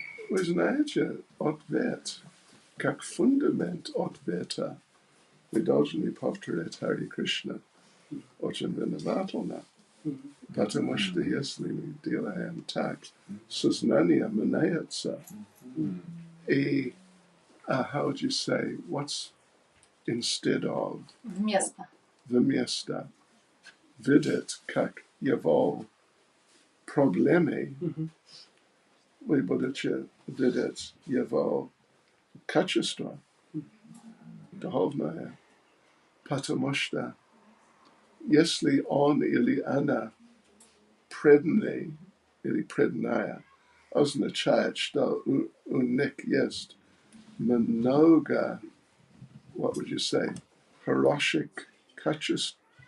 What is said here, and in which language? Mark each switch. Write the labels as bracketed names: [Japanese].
[Russian] Вы знаете, ответ, как фундамент ответа, вы должны повторять Харе Кришна очень внимательно. Потому что если мы делаем так, сознание меняется. [English] И, how would you say, what's instead of? [Russian] Вместо. Видит, как его проблемы, вы будете видеть его качество духовное. Потому что если он или она преданный или преданная, означает, что у них есть много, [English] what would you say, [Russian] хороших качеств.